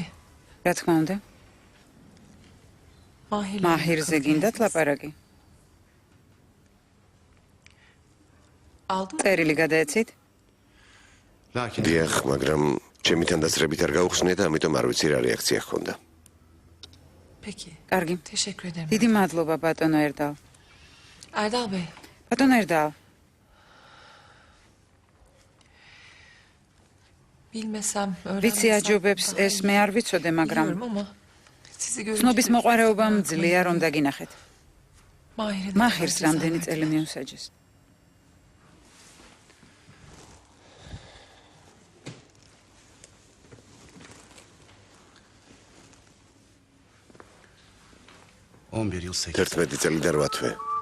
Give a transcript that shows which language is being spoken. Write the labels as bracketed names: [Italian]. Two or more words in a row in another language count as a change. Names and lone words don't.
[Georgian] რა თქმა უნდა. მაჰირზე გინდათ ლაპარაკი? წერილი გადაეცით? დიახ, მაგრამ ჩემი თანდასწრებით არ გაუხსნე და ამიტომ არ ვიცი რა რეაქცია ჰქონდა. [Turkish] Peki. [Georgian] კარგი. [Turkish] Teşekkür ederim. [Georgian] დიდი მადლობა ბატონო ერდალ. [Turkish] Erdal Bey. [Georgian] ბატონო ერდალ. [Turkish] Bilmesem, [Georgian] ვიცი აჯობებს ეს მე არ ვიცოდე, მაგრამ [Turkish] sizi görünce [Georgian] ცნობის მოყარეობა მძლია რომ დაგინახეთ. [Turkish] Mahir'e [Georgian] მაჰირს რამდენი წელი მიუსაჯეს? Ერთმეტი წელი და 8 თვე.